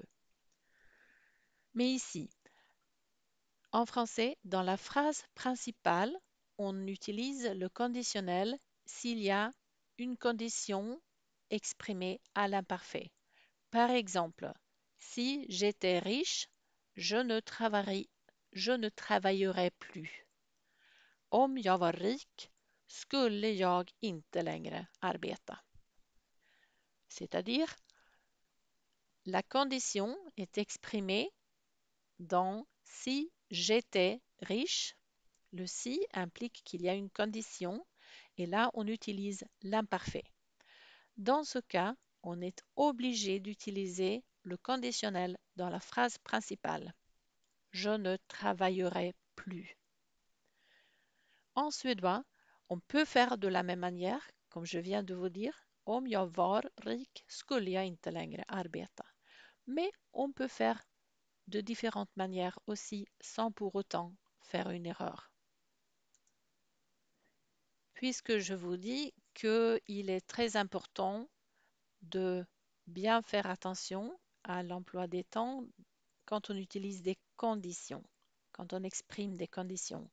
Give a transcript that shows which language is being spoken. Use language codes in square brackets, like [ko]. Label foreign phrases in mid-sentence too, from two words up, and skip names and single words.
[fr] Mais ici, en français, dans la phrase principale, on utilise le conditionnel s'il y a une condition exprimée à l'imparfait. Par exemple, si j'étais riche, je ne travaillerais plus. [sv] Om jag var rik skulle jag inte längre arbeta. [fr] C'est-à-dire, la condition est exprimée dans si j'étais riche. Le si implique qu'il y a une condition et là, on utilise l'imparfait. Dans ce cas, on est obligé d'utiliser le conditionnel dans la phrase principale. Je ne travaillerai plus. En suédois, on peut faire de la même manière, comme je viens de vous dire. [sv] Om jag var rik skulle jag inte längre arbeta. [fr] Mais on peut faire de différentes manières aussi sans pour autant faire une erreur. Puisque je vous dis qu'il est très important de bien faire attention à l'emploi des temps quand on utilise des conditions, quand on exprime des conditions.